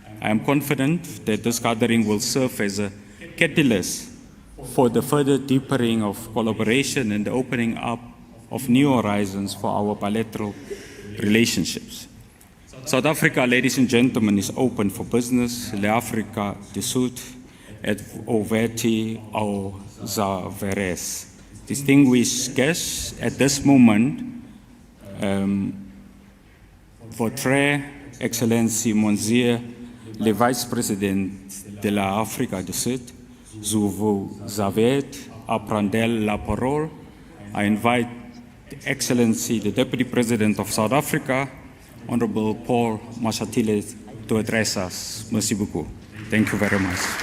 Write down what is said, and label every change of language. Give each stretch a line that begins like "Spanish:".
English: I am confident that this gathering will serve as a catalyst for the further deepening of collaboration and the opening up of new horizons for our bilateral relationships. South Africa, ladies and gentlemen, is open for business.
French: L'Africa du Sud est ouverte aux affaires.
English: Distinguished guests, at this moment,
French: votre Excellency Monsieur le Vice-Président de l'Afrique du Sud, je vous invite à prendre la parole.
English: I invite Excellency, the Deputy President of South Africa, Honorable Paul Mashatile, to address us.
French: Merci beaucoup.
English: Thank you very much.